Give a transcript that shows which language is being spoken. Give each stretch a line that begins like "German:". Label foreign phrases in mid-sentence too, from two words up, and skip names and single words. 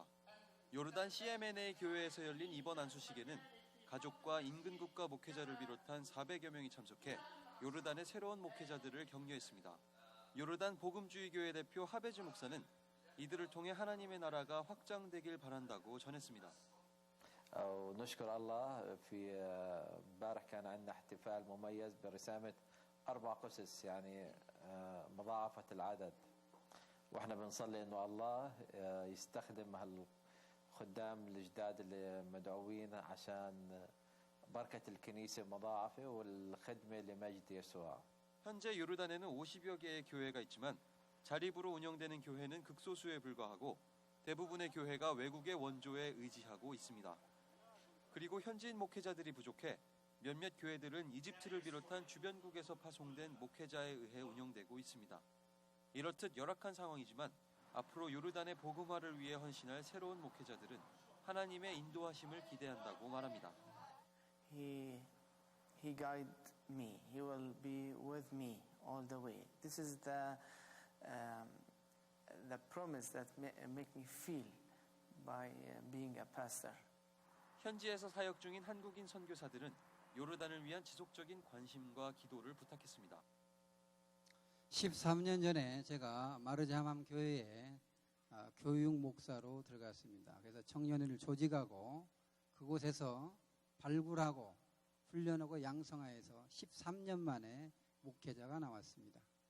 Korean: 요르단 CMNA 교회에서 열린 이번 안수식에는 가족과 인근 국가 목회자를 비롯한 400여 명이 참석해 요르단의 새로운 목회자들을 격려했습니다. 요르단 복음주의 교회 대표 하베즈 목사는 이들을 통해 하나님의 나라가 확장되길 바란다고 전했습니다.
Arabic: ونشكر الله في امبارح كان عندنا احتفال مميز برسامة 4 قسس يعني مضاعفة العدد واحنا بنصلي انه الله يستخدم هالخدام الجداد اللي مدعوين عشان بركة الكنيسة مضاعفة والخدمة لمجد يسوع.
Korean: 현재 요르단에는 50여 개의 교회가 있지만 자립으로 운영되는 교회는 극소수에 불과하고 대부분의 교회가 외국의 원조에 의지하고 있습니다. 그리고 현지인 목회자들이 부족해 몇몇 교회들은 이집트를 비롯한 주변국에서 파송된 목회자에 의해 운영되고 있습니다. 이렇듯 열악한 상황이지만 앞으로 요르단의 복음화를 위해 헌신할 새로운 목회자들은 하나님의 인도하심을 기대한다고 말합니다.
English: He guide me. He will be with me all the way. This is the promise that make me feel by being a pastor.
Korean: 현지에서 사역 중인 한국인 선교사들은 요르단을 위한 지속적인 관심과 기도를 부탁했습니다. 13년 전에 제가 마르자함 교회에 교육 목사로 들어갔습니다. 그래서 청년을 조직하고 그곳에서 발굴하고 훈련하고 양성하여서 13년 만에 목회자가 나왔습니다.